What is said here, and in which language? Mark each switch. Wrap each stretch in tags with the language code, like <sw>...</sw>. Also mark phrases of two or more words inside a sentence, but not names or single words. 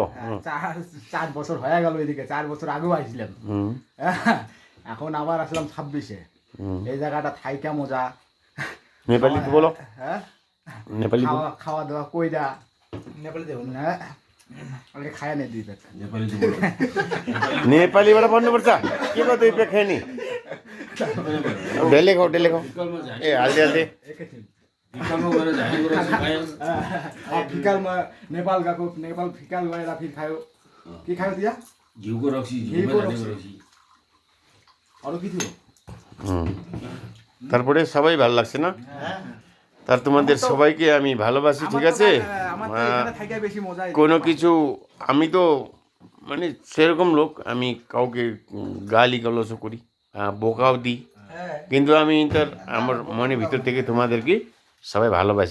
<bn>4 বছর হয়ে গেল, এদিকে 4 বছর আগেও আসলাম, এখন আবার আসলাম 26-এ। এই জায়গাটা থাইকা মজা। নেপালিতে বলো। হ্যাঁ, নেপালি খাওয়া দাওয়া কইরা নেপালি দেব না, আগে খায়া নেই দিই</bn> <ne>नेपाली बाट भन्नुपर्छ के को 2 प्याक खाने? डेले खाऊ ए हाल्दै फिकालमा नेपाल गएको, नेपाल फिकाल गएर फिर खायो। के खायो दिया? घिउको रक्सी, अरू के थियो?</ne> <bn>তারপরে সবাই ভালো লাগছে না? তার তোমাদের সবাইকে আমি ভালোবাসি, ঠিক আছে? আমার তো এখানে থাইকা বেশি মজা কোনো কিছু আমি তো মানে সেরকম লোক, আমি কাউকে গালি গালসও করি, বোকাও দিই, কিন্তু আমি তার আমার মনের ভিতর থেকে তোমাদেরকে সবাই ভালোবাসি।</bn>